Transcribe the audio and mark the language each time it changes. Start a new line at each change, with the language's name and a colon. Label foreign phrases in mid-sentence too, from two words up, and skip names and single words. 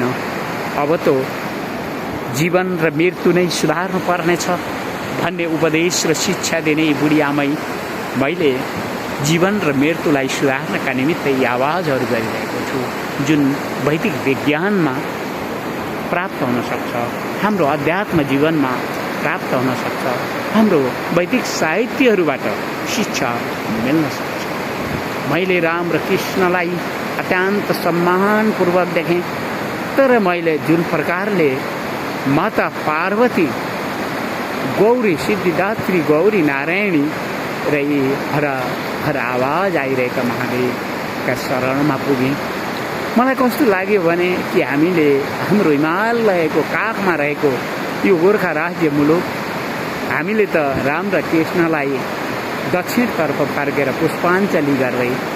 Nepali: अब त जीवन र मृत्यु नै सुधार्नु पर्नेछ भन्ने उपदेश र शिक्षा दिने बुढी आमै मैले जीवन र मृत्युलाई सुधार्नका निमित्त यी आवाजहरू गरिरहेको छु, जुन वैदिक विज्ञानमा प्राप्त हुन सक्छ, हाम्रो अध्यात्म जीवनमा प्राप्त हुन सक्छ, हाम्रो वैदिक साहित्यहरूबाट शिक्षा मिल्न सक्छ। मैले राम र कृष्णलाई अत्यन्त सम्मानपूर्वक देखेँ, तर मैले जुन प्रकारले माता पार्वती, गौरी, सिद्धिदात्री गौरी नारायणी र यी हर आवाज आइरहेका महादेवका शरणमा पुगेँ, मलाई कस्तो लाग्यो भने कि हामीले हाम्रो हिमालयको काखमा रहेको यो गोर्खा राज्य मुलुक, हामीले त राम र कृष्णलाई दक्षिणतर्फ फर्केर पुष्पाञ्जली गर्दै,